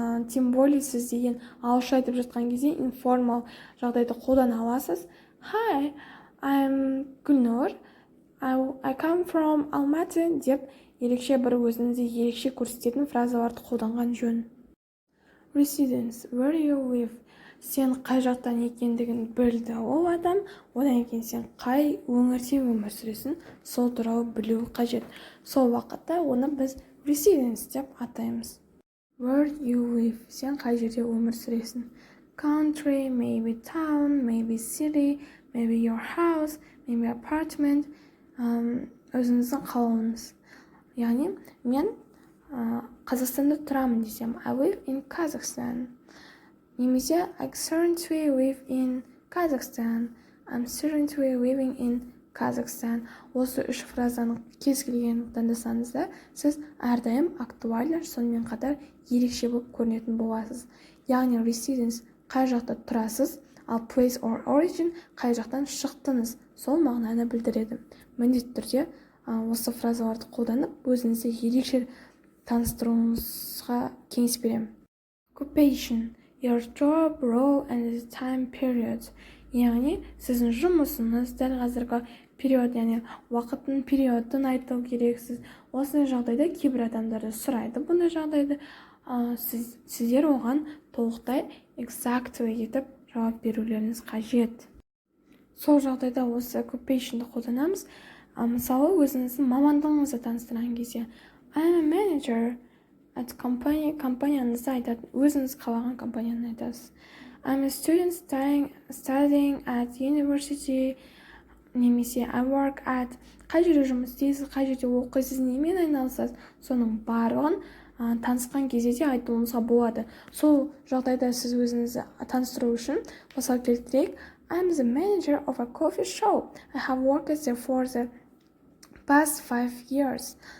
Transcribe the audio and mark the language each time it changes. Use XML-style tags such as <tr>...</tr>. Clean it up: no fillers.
<ru>Тем более</ru> <kk>сіз деген ағылшын айтып жатқан кезде информал жағдайды қолдана аласыз.</kk> <en>Hi, I'm Гүлнұр, I come from Almaty</en> <kk>деп ерекше бір өзіңізді ерекше көрсететін фразаларды қолданған жөн.</kk> <en>Residence, where you live.</en> <kk>Сен қай жақтан екендігін білді ол адам, одан кейін сен қай өңірде өмір сүресің, сол туралы білу қажет. Сол уақытта оны біз residence деп атаймыз.</kk> <en>Where you live.</en> <kk>Сен қай жерде өмір сүресің.</kk> <en>Country, maybe town, maybe city, maybe your house, maybe apartment.</en> <kk>Өзіңіздің қалауыңыз. Яғни мен Қазақстанда тұрамын десем,</kk> <en>I live in Kazakhstan. Немесе I currently live in Kazakhstan. I'm currently living in Kazakhstan.</en> <kk>Осы үш фразаның кез келген таңдасаңыз да, сіз әрдайым актуальны, сонымен қатар ерекше болып көрінетін боласыз. Яғни residence қай жақта тұрасыз, ал</kk> <en>place or origin</en> <kk>қай жақтан шықтыңыз, сол мағынаны білдіреді. Міндетті түрде осы фразаларды қолданып, өзіңізді ерекше таныстыруыңызға кеңес беремін.</kk> <en>Occupation, your job, role and the time period.</en> <kk>Яғни сіздің жұмысыңыз дәл қазіргі период, яғни уақыттың периодын айту керексіз. Осындай жағдайда кейбір адамдарды сұрайды. Бұндай жағдайда сіздер оған толықтай exactly етіп жауап берулеріңіз қажет. Сол жағдайда осы occupation'ды қолданамыз. Мысалы, өзіңіздің мамандығыңызды таныстырған кезде</kk> <en>I'm a manager at company,</en> <kk>компанияңызды айтатын, өзіңіз қалаған компанияны айтасыз.</kk> <en>I'm a student studying at university,</en> <kk>немесе</kk> <en>I work at,</en> <kk>қай жерде жұмыс істейсіз, қай жерде оқисыз, немен айналысасыз, соның барлығын танысқан кезде де айтуыңызға болады. Сол жағдайда сіз өзіңізді таныстыру үшін мысал келтірейік.</kk> <en>I'm the manager of a coffee shop. I have worked there for the past 5 years.</en>